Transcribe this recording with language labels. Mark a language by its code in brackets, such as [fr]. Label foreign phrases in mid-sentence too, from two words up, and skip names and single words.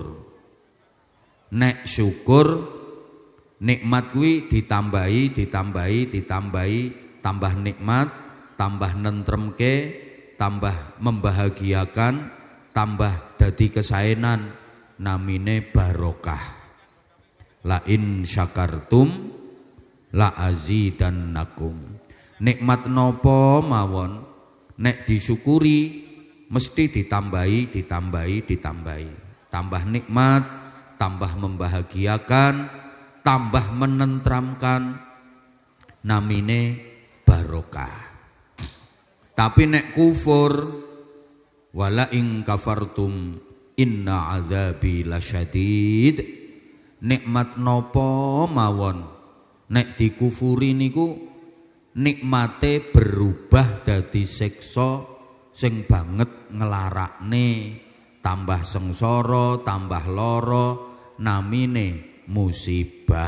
[jv] Nek syukur nikmat kuwi ditambahi, tambah nikmat, tambah nentremke, tambah membahagiakan, tambah dadi kesaenan, namine barokah. [ar] لئن شكرتم لأزيدنكم. [jv] Nikmat nopo mawon nek disyukuri mesti ditambahi. Tambah nikmat, tambah membahagiakan, tambah menentramkan, namine barokah. Tapi nek kufur, [ar] ولئن كفرتم إن عذابي لشديد. [jv] Nikmat nopo mawon nek dikufuri niku nikmate berubah dadi siksa sing banget nglarakne, tambah sengsara, tambah lara, namine musibah.